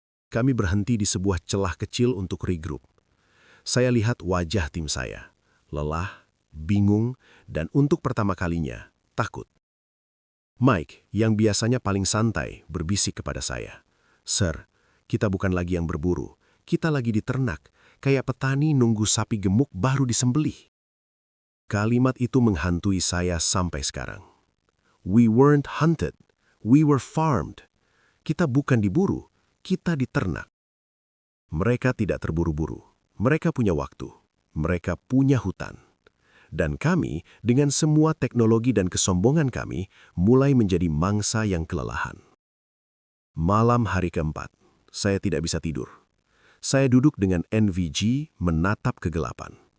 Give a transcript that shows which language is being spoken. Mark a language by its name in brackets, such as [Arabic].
[Indonesian] Kami berhenti di sebuah celah kecil untuk regroup. Saya lihat wajah tim saya, lelah, bingung, dan untuk pertama kalinya, takut. Mike, yang biasanya paling santai, berbisik kepada saya, "Sir, kita bukan lagi yang berburu, kita lagi diternak, kayak petani nunggu sapi gemuk baru disembelih." Kalimat itu menghantui saya sampai sekarang. [English] We weren't hunted, we were farmed. [Indonesian] Kita bukan diburu, kita diternak. Mereka tidak terburu-buru, mereka punya waktu, mereka punya hutan. Dan kami, dengan semua teknologi dan kesombongan kami, mulai menjadi mangsa yang kelelahan. Malam hari keempat, saya tidak bisa tidur. Saya duduk dengan NVG menatap kegelapan.